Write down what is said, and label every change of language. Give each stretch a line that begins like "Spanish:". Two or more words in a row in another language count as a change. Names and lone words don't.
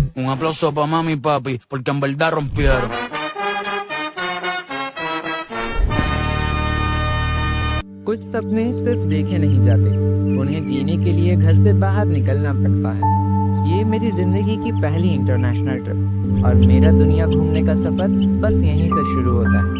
Spanish: Un aplauso pa' mami y papi, porque en verdad rompieron.
Hindi: कुछ सपने सिर्फ देखे नहीं जाते, उन्हें जीने के लिए घर से बाहर निकलना पड़ता है। ये मेरी जिंदगी की पहली
English: international trip
Hindi: और मेरा दुनिया घूमने का सफर बस यहीं से शुरू होता है।